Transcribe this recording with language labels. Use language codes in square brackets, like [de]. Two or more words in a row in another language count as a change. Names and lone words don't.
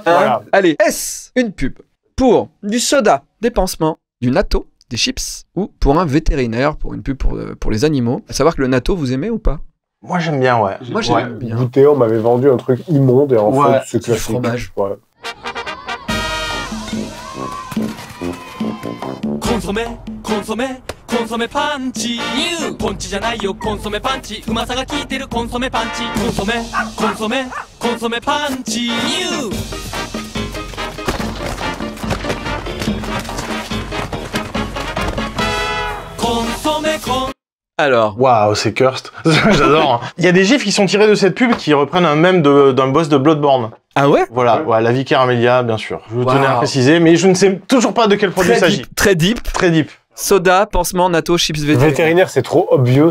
[fr] voilà. Allez, est-ce une pub pour du soda, des pansements, du natto, des chips ou pour un vétérinaire, pour une pub pour les animaux? À savoir que le natto, vous aimez ou pas? Moi, j'aime bien, ouais. Moi, j'aime bien. Goûter, on m'avait vendu un truc immonde et en Ouais, fait, c'est du classique. fromage. Ouais. [ja] コンソメコンソメコンソメパンチポンチじゃないよコンソメパンチうまさが効いてるコンソメパンチコンソメコンソメコンソメパンチコンソメコン [fr] Alors, Waouh, c'est cursed. J'adore. Il y a des gifs qui sont tirés de cette pub qui reprennent un mème d'un boss de Bloodborne. ah ouais? Voilà, ouais, la vicaire Amelia, bien sûr. Je tenais à Wow. préciser, mais je ne sais toujours pas de quel produit il Très s'agit. deep, très deep. Très deep. Soda, pansement, natto, chips vétérinaire. Vétérinaire, c'est trop obvious.